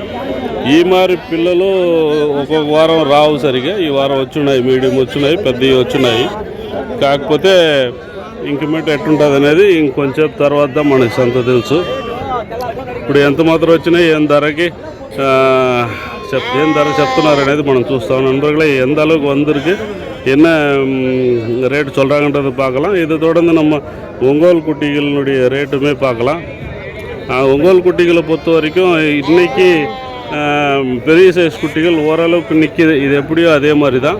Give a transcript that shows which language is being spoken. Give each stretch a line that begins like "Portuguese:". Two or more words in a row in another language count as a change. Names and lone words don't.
Telugu: ఈ మారి పిల్లలు ఒక్కొక్క వారం రావు సరిగా. ఈ వారం వచ్చున్నాయి, మీడియం వచ్చున్నాయి, పెద్దవి వచ్చున్నాయి. కాకపోతే ఇంక్రిమెంట్ ఎట్టుంటుంది అనేది ఇంకొంచెం తర్వాత మనకి సంత తెలుసు. ఇప్పుడు ఎంత మాత్రం వచ్చినాయి, ఏం ధరకి ఏం ధర చెప్తున్నారు అనేది మనం చూస్తాం.
Tamil: நண்பர்களே, எந்த அளவுக்கு வந்திருக்கு, என்ன ரேட்டு சொல்கிறாங்கன்றது பார்க்கலாம். இதை தொடர்ந்து நம்ம ஒங்கோல் குட்டிகளுடைய ரேட்டுமே பார்க்கலாம். ஒங்கோல் குட்டிகளை பொறுத்த வரைக்கும் இன்றைக்கி பெரிய சைஸ் குட்டிகள் ஓரளவுக்கு நிற்கிது. இது எப்படியோ அதே மாதிரி தான்.